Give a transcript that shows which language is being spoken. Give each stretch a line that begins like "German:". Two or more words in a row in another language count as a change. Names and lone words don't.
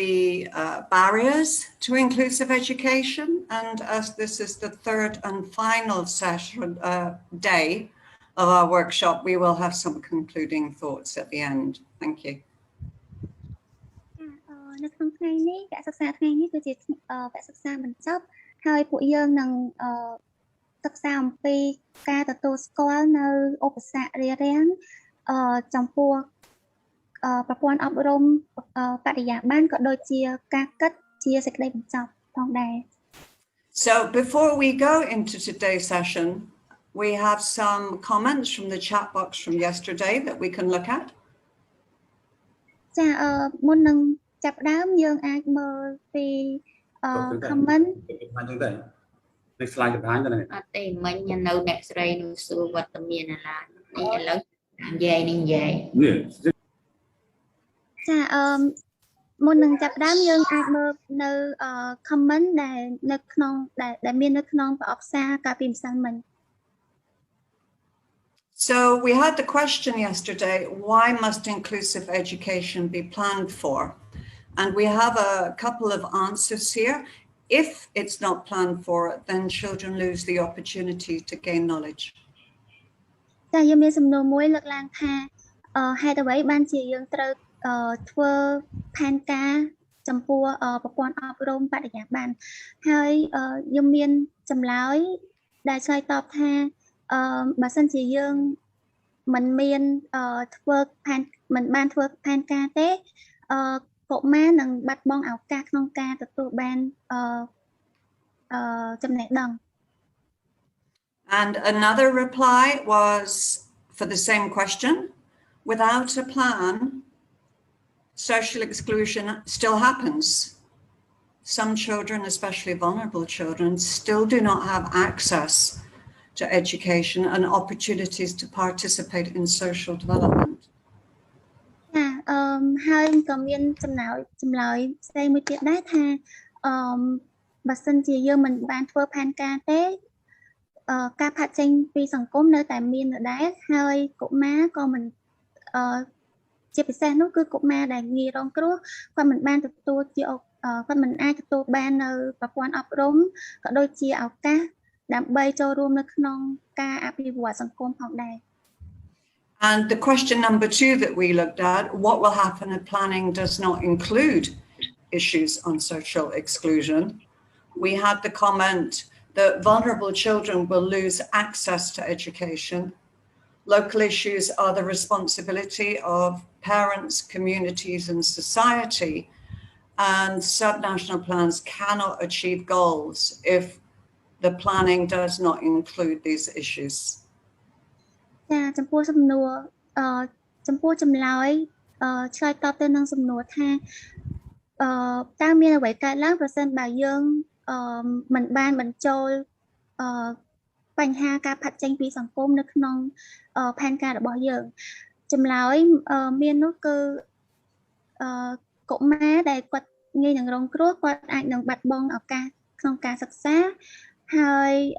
English: the barriers to inclusive education, and as this is the third and final session day of our workshop, we will have some concluding thoughts at the end. Thank you.
Khmer: នៅក្នុងថ្ងៃនេះវគ្គសិក្សាថ្ងៃនេះគឺជាវគ្គសិក្សាបញ្ចប់ហើយពួកយើងនឹងសិក្សាអំពីការទទួលស្គាល់នៅឧបសគ្គរារាំងចំពោះប្រព័ន្ធអប់រំបរិយាបន្នក៏ដូចជាការគិតជាសេចក្តីបញ្ចប់ផងដែរ
English: So before we go into today's session, we have some comments from the chat box from yesterday that we can look at.
Khmer: ចាមុននឹងចាប់ផ្ដើមយើងអាចមើលពី comment នៅ slide ទៅហើយហ្នឹងអត់ទេមិញនៅអ្នកស្រីនឹងសួរវត្តមានឡាននេះឥឡូវនិយាយចាមុននឹងចាប់ផ្ដើមយើងអាចមើលនៅ comment ដែលនៅក្នុងដែលមាននៅក្នុងប្រអប់សារកាលពីម្សិលមិញ
English: So we had the question yesterday, why must inclusive education be planned for? And we have a couple of answers here. If it's not planned for, then children lose the opportunity to gain knowledge.
Khmer: តែយើងមានសំណួរមួយលើកឡើងថាហេតុអ្វីបានជាយើងត្រូវធ្វើផែនការចំពោះប្រព័ន្ធអប់រំបរិយាបន្នហើយយើងមានចម្លើយដែលឆ្លើយតបថាបើសិនជាយើងមិនបានធ្វើផែនការទេកុមារនឹងបាត់បង់ឱកាសក្នុងការទទួលបានចំណេះដឹង
English: And another reply was for the same question, without a plan, social exclusion still happens. Some children, especially vulnerable children, still do not have access to education and opportunities to participate in social development.
Khmer: ហើយក៏មានចម្លើយផ្សេងមួយទៀតដែរថាបើសិនជាយើងមិនបានធ្វើផែនការទេការផាត់ចេញពីសង្គមនៅតែមានដដែលហើយកុមារក៏មិនជាពិសេសនោះគឺកុមារដែលងាយរងគ្រោះគាត់មិនបានទទួលគាត់មិនអាចទទួលបាននៅប្រព័ន្ធអប់រំក៏ដូចជាឱកាសដើម្បីចូលរួមនៅក្នុងការអភិវឌ្ឍសង្គមផងដែរ
English: And the question number 2 that we looked at, what will happen if planning does not include issues on social exclusion? We had the comment that vulnerable children will lose access to education. Local issues are the responsibility of parents, communities, and society. and subnational plans cannot achieve goals if the planning does not include these issues.
Khmer: ចាចំពោះសំណួរចំពោះចម្លើយឆ្លើយតបទៅនឹងសំណួរថាតើមានអ្វីកើតឡើងប្រសិនបើយើងមិនបានបញ្ចូលបញ្ហាការផាត់ចេញពីសង្គមនៅក្នុងផែនការរបស់យើងចម្លើយមាននោះគឺកុមារដែលគាត់ងាយនឹងរងគ្រោះគាត់អាចនឹងបាត់បង់ឱកាសក្នុងការសិក្សាហើយ